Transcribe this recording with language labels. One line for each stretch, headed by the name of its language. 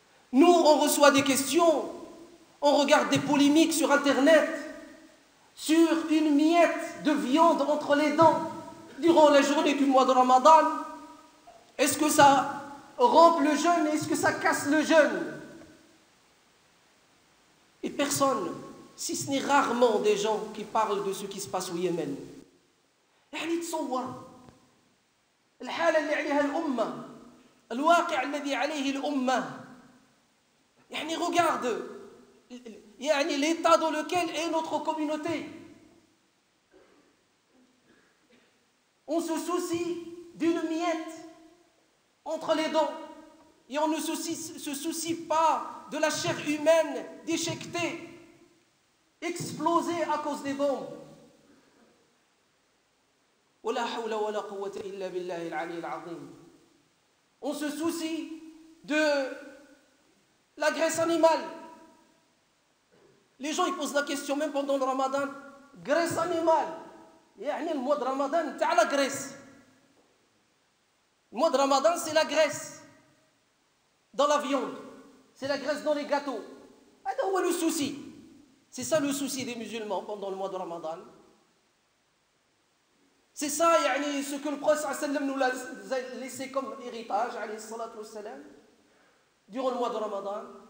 French: Nous, on reçoit des questions, on regarde des polémiques sur Internet, sur une miette de viande entre les dents durant la journée du mois de Ramadan. Est-ce que ça rompt le jeûne? Est-ce que ça casse le jeûne? Et personne, si ce n'est rarement des gens qui parlent de ce qui se passe au Yémen.
Arabic: يعني تصور الحالة اللي عليها الأمة الواقع الذي عليه الأمة يعني
French: regarde
Arabic: يعني
French: l'état dans lequel est notre communauté. On se soucie d'une miette entre les dents et on ne se soucie pas de la chair humaine déchiquetée, explosée à cause des bombes.
Arabic: ولا حول ولا قوة إلا بالله العلي العظيم.
French: On se soucie de la graisse animale. Les gens ils posent la question même pendant le Ramadan, graisse animale.
Arabic: يعني المواد رمضان تاع
French: la graisse. Le mois de Ramadan c'est la graisse dans la viande, c'est la graisse dans les gâteaux.
Arabic: هذا هو
French: le souci. C'est ça le souci des musulmans pendant le mois de Ramadan. C'est ça
Arabic: يعني,
French: ce que le prophète sallam nous l'a laissé comme héritage alayhi salatu wassalam, durant le mois de Ramadan.